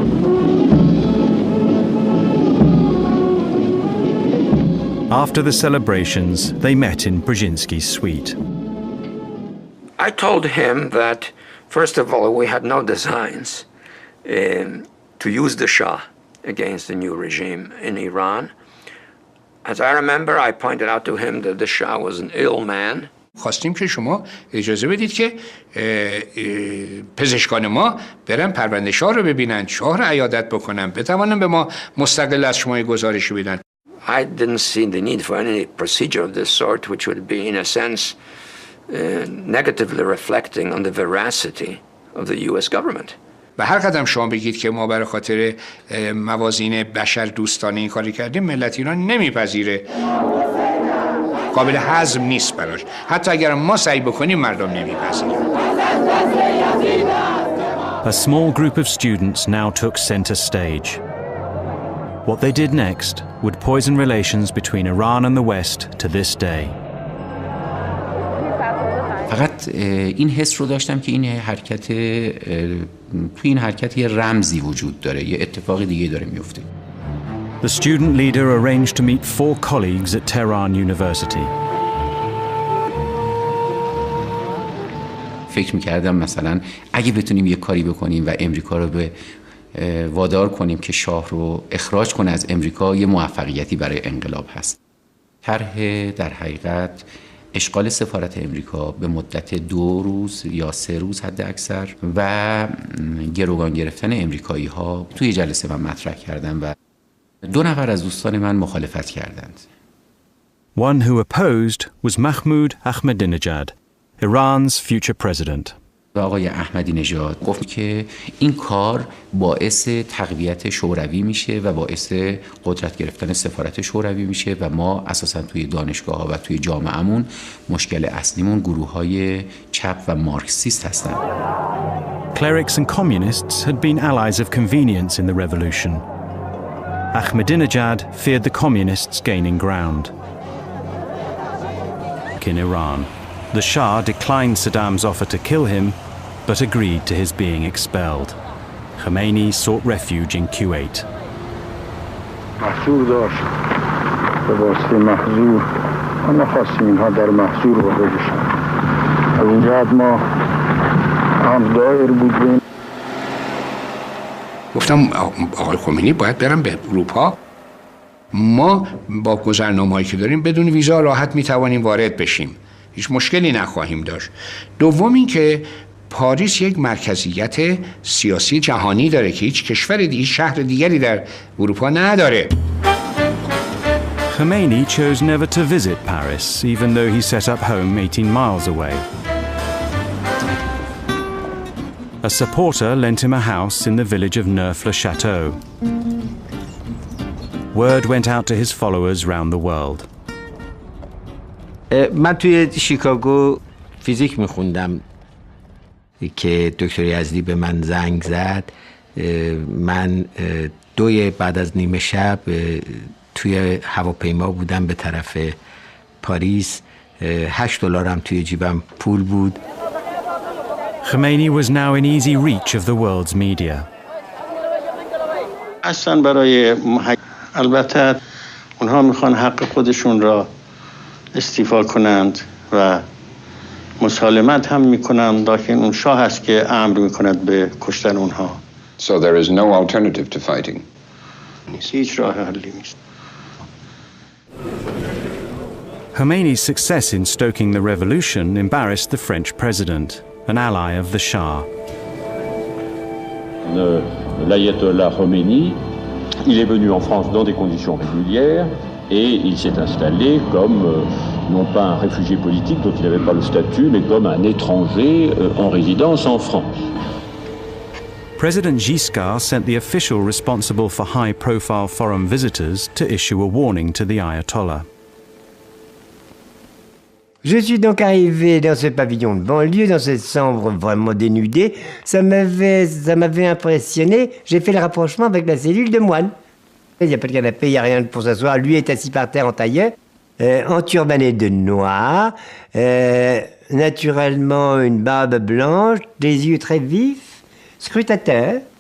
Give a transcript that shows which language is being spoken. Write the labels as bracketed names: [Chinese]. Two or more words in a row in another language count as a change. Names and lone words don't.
[English] After the celebrations, they met in Brzezinski's suite. I told him that, first of all, we had no designs to use the Shah against the new regime in Iran. As I remember, I pointed out to him that the Shah was an ill man. [Persian] خواستیم که شما اجازه بدید که پزشکان ما برن پرونده شاه رو ببینن، شاه رو عیادت بکنن، بتوانن به ما مستقل از شما گزارشی بدن. [English] I didn't see the need for any procedure of this sort, which would be, in a sense, negatively reflecting on the veracity of the U.S. government. [Persian] و هر قدم شما بگید که ما برای خاطر موازین بشر دوستانه این کاری کردیم، ملت ایران نمیپذیره. قابل هضم نیست براش. حتی اگر ما سعی بکنیم مردم نمیپذیرن. [English] A small group of students now took center stage. What they did next would poison relations between Iran and the West to this day. [Persian] فقط این حس رو داشتم که این حرکت توی این حرکت یه رمزی وجود داره، یه اتفاق دیگه داره میفته. [English] The student leader arranged to meet 4 colleagues at Tehran University. [Persian] فکر می‌کردم مثلا اگه بتونیم یه کاری بکنیم و امریکا رو به وادار کنیم که شاه رو اخراج کنه از امریکا، یه موفقیتی برای انقلاب هست. طرح در حقیقت اشغال سفارت امریکا به مدت 2 روز یا 3 روز حد اکثر و گروگان گرفتن امریکایی ها توی جلسه من مطرح کردم و 2 نفر از دوستان من مخالفت کردند. [English] One who opposed was Mahmoud Ahmadinejad, Iran's future president. [Persian] و آقای احمدی نژاد گفت که این کار باعث تقویت شوروی میشه و باعث قدرت گرفتن سفارت شوروی میشه و ما اساساً توی دانشگاه ها و توی جامعهمون مشکل اصلیمون گروه های چپ و مارکسیست هستن. [English] Clerics and communists had been allies of convenience in the revolution. Ahmadinejad feared the communists gaining ground. In Iran, the Shah declined Saddam's offer to kill him, but agreed to his being expelled. Khomeini sought refuge in Kuwait. [Persian] محضور داشت به واسطه محضور ما نخواستیم اینها در محضور واقع بشن. از این جهت ما هم دایر بودیم. گفتم آقای خمینی باید برم به اروپا. ما با گذرنامه‌هایی که داریم بدون ویزا راحت میتوانیم وارد بشیم. هیچ مشکلی نخواهیم داشت. دوم این که پاریس یک مرکزیت سیاسی جهانی داره که هیچ کشور دیگه، شهر دیگری در اروپا نداره. [English] Khomeini chose never to visit Paris, even though he set up home 18 miles away. A supporter lent him a house in the village of Neuf-le-Château. Word went out to his followers round the world. [Persian] من توی شیکاگو فیزیک میخوندم که دکتر یزدی به من زنگ زد. من 2 بعد از نیمه شب توی هواپیما بودم به طرف پاریس. $8 توی جیبم پول بود. [English] Khomeini was now in easy reach of the world's media. [Persian] اصلا برای البته اونها میخوان حق خودشون را استیفا کنند و مسالمت هم میکنند، لکن اون شاه هست که امر میکند به کشتن اونها. [English] So there is no alternative to fighting. Khomeini's success in stoking the revolution embarrassed the French president, an ally of the Shah. [French] L'ayatollah Khomeini, il est venu en France dans des conditions régulières et il s'est installé comme, non pas un réfugié politique dont il n'avait pas le statut, mais comme un étranger en résidence en France. [English] President Giscard sent the official responsible for high-profile foreign visitors to issue a warning to the Ayatollah. [French] Je suis donc arrivé dans ce pavillon de banlieue, dans cette chambre vraiment dénudée. Ça m'avait impressionné. J'ai fait le rapprochement avec la cellule de moine. Il n'y a pas de canapé, il n'y a rien pour s'asseoir. Lui est assis par terre en tailleur, enturbané de noir, naturellement une barbe blanche, des yeux très vifs, scrutateur.